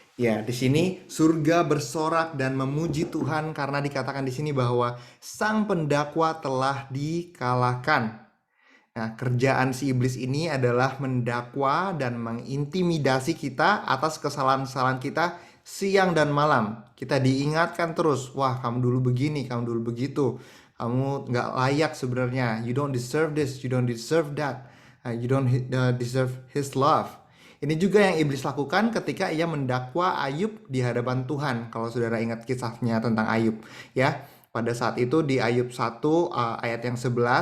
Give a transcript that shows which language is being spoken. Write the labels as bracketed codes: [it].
[id] Ya, di sini surga bersorak dan memuji Tuhan karena dikatakan di sini bahwa sang pendakwa telah dikalahkan. Nah, kerjaan si iblis ini adalah mendakwa dan mengintimidasi kita atas kesalahan-kesalahan kita siang dan malam. Kita diingatkan terus, wah kamu dulu begini, kamu dulu begitu. Kamu nggak layak sebenarnya. [en] You don't deserve this, you don't deserve that. You don't deserve his love. [id] Ini juga yang iblis lakukan ketika ia mendakwa Ayub di hadapan Tuhan. Kalau saudara ingat kisahnya tentang Ayub. Ya, pada saat itu di Ayub 1 ayat yang 11.